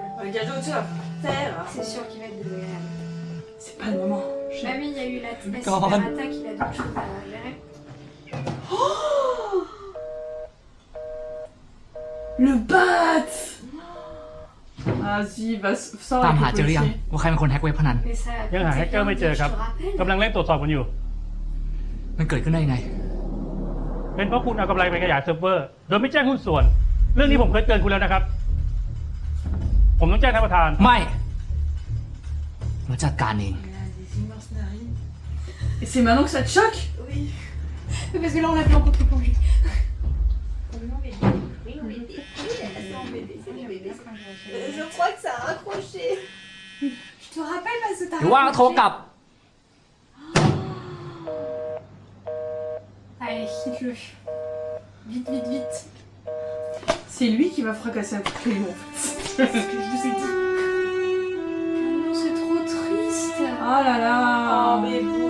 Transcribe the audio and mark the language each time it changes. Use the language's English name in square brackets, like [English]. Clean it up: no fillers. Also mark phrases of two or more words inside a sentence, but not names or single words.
[French] Regarde où tu vas faire. C'est sûr qu'il va être désagréable. C'est pas le moment. Bah oui, il y a eu la God. super attaque, il a d'autres choses à gérer. Le bat! Vas-y, va [Thai] ตาม [French] sors [Thai] หา [French] avec [Thai] เจ [French] le [Thai] อหรือยัง [French] policier. [Thai] ว่าใครเป็นคนแฮกเว็บพนัน [French] Mais ça. [Thai] ยังหาแฮกเกอร์ไม่เจอครับ [French] Je te rappelle. [Thai] กำลังเร่งตรวจสอบกันอยู่ มันเกิดขึ้นได้ยังไง เป็นเพราะคุณเอากำไรไปขยายเซิร์ฟเวอร์ โดยไม่แจ้งหุ้นส่วน เรื่องนี้ผมเคยเตือนคุณแล้วนะครับ ผมต้องแจ้งท่านประธาน ไม่มาจัดการเอง [French] Il a des immenses narines. Et c'est maintenant que ça te choque? Oui. Mais parce que là, on a vu en contre-plongée. Je crois que ça a raccroché. Je te rappelle parce que t'as. [Thai] หรือว่าโทรกลับ [French] Allez, quitte-le. Vite, vite, vite. C'est lui qui va fracasser un crayon en fait. C'est ce que je vous ai dit. Non, c'est trop triste. Oh là là. Oh, mais bon.